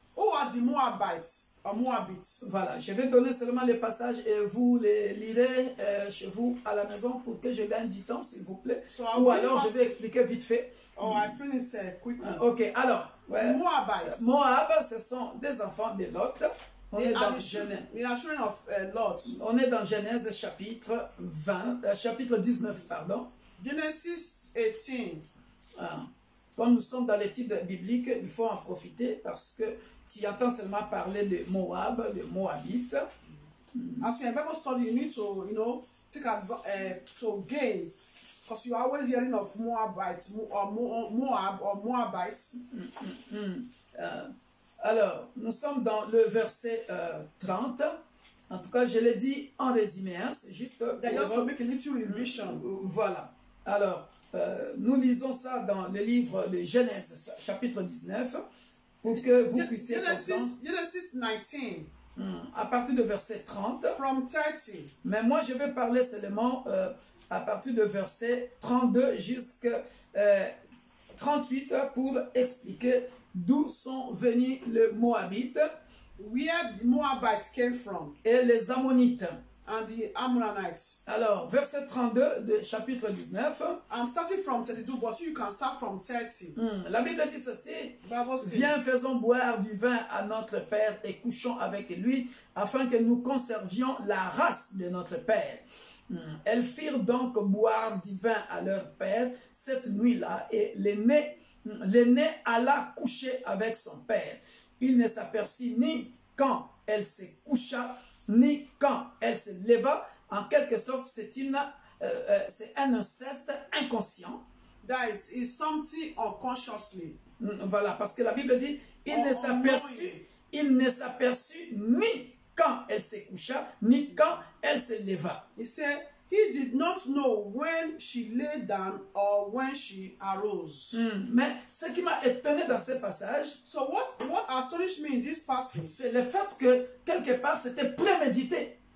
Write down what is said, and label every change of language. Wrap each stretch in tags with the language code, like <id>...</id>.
<en>Who are the Moabites or Moabites?</en> <fr>Voilà, je vais donner seulement les passages et vous les lirez chez vous à la maison pour que je gagne du temps, s'il vous plaît.</fr> <en>So I</en> <fr>Ou</fr> <en>will</en> <fr>alors je</fr> <en>pass</en> <fr>vais</fr> <en>it.</en> <fr>expliquer vite fait.</fr> <en>Oh, I explain it quickly.</en> <fr>Ok, alors,</fr> <en>The Moabites.</en> <fr>Moab, ce sont des enfants de Lot. On est dans Genèse.</fr> <en>They are children of Lot.</en> <fr>On est dans Genèse chapitre 19, pardon.</fr> <en>Genesis 18.</en> <fr>Comme nous sommes dans l'étude biblique, il faut en profiter parce que tu entends seulement parler de Moab, de Moabites.</fr> <en>As in a Bible study, you need to, take to gain, because you are always hearing of Moabites or Moab or Moabites.</en> <fr>Alors, nous sommes dans le verset 30. En tout cas, je l'ai dit en résumé, hein, c'est juste</fr> <en>Just to make a little revision.</en> <fr>Voilà. Alors, nous lisons ça dans le livre de Genèse, chapitre 19, pour que vous puissiez comprendre.</fr> <en>Genesis 19.</en> <fr>À partir de verset 30.</fr> <en>From 30.</en> <fr>Mais moi, je vais parler seulement à partir de verset 32 jusqu'à 38 pour expliquer d'où sont venus les Moabites.</fr> <en>Where the Moabites came from.</en> <fr>Et les Ammonites.</fr> <en>And the Ammonites.</en> <fr>Alors, verset 32 de chapitre 19.</fr> <en>I'm starting from 32, but you can start from 30.</en> <fr>La Bible dit ceci.</fr> <en>Bible says,</en> <fr>viens, faisons boire du vin à notre Père et couchons avec lui, afin que nous conservions la race de notre Père. Elles firent donc boire du vin à leur Père cette nuit-là, et l'aîné alla coucher avec son Père. Il ne s'aperçut ni quand elle se coucha, ni quand elle se leva. En quelque sorte, c'est un inceste inconscient.</fr> <en>That is something unconsciously.</en> <fr>Voilà, parce que la Bible dit, il ne s'aperçut ni quand elle se coucha, ni quand elle se leva.</fr> <en>He said, he did not know when she lay down or when she arose.</en> <fr>Mais ce qui m'a étonné dans ce passage,</fr> <en>So what astonished me in this passage,</en> <fr>c'est le fait que quelque part c'était prémédité.</fr>